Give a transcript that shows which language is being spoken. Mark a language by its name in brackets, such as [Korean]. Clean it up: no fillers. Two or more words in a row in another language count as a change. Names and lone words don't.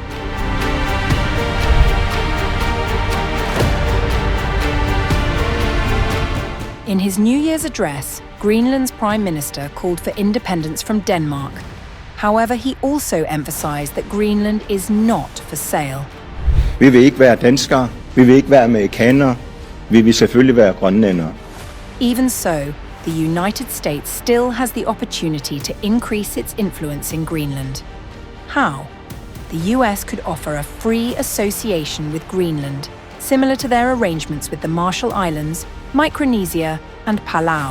[English] In his New Year's address, Greenland's Prime Minister called for independence from Denmark. However, he also emphasized that Greenland is not for sale. [Danish] Vi vil ikke være danskere, vi vil ikke være amerikanere, vi vil selvfølgelig være grønlændere. [English] Even so, the United States still has the opportunity to increase its influence in Greenland. How? The US could offer a free association with Greenland, similar to their arrangements with the Marshall Islands, Micronesia, and Palau.